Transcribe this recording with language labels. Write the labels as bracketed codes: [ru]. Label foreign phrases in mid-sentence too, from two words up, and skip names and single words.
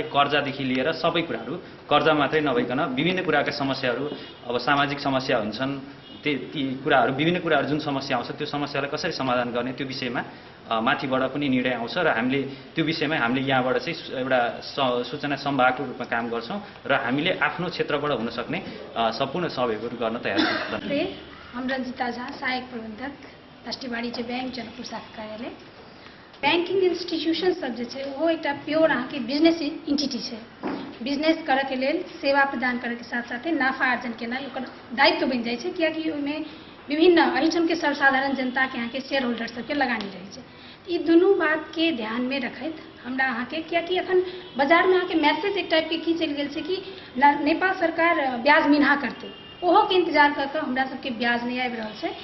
[ne] कर्जादेखि लिएर सबै कुराहरू, कर्जा मात्रै नभइकन विभिन्न कुराका समस्याहरू, अब सामाजिक समस्या हुन्छन्, ती कुराहरू विभिन्न कुराहरू जुन समस्या आउँछ त्यो समस्यालाई कसरी समाधान गर्ने त्यो विषयमा माथिबाट पनि निर्णय आउँछ र हामीले त्यो विषयमा हामीले यहाँबाट चाहिँ एउटा सूचना सम्भागको रूपमा काम गर्छौँ र हामीले आफ्नो क्षेत्रबाट हुन सक्ने सम्पूर्ण सहयोगहरू गर्न तयार छौँ। [mai] हम रंजिता झा, सहायक प्रबंधक, राष्ट्रीय वाणिज्य बैंक जनकपुर शाखा कार्यालय। [en] banking institution [mai] सब जे छै वो एक प्योर अहाँ के [en] business entity [mai] है। बिजनेस करे के लेल सेवा प्रदान करे के साथ साथ नाफा अर्जन केनाइ ओकर दायित्व बन जाए छै, कियाकि ओहिमे विभिन्न एहिठाम के सर्वसाधारण जनता के यहाँ के [en] share holder [mai] सबके लगानी रहे छै। ई दुनू बात के ध्यान में रखैत हमरा अहाँ के, कियाकि अखन बाजार में अहाँ के मैसेज एक टाइप के की चल गेल छै कि नेपाल सरकार ब्याज मिन्हा करते, ओहो के इंतजार कर के हमरा सबके ब्याज नहीं आबि रहल छै।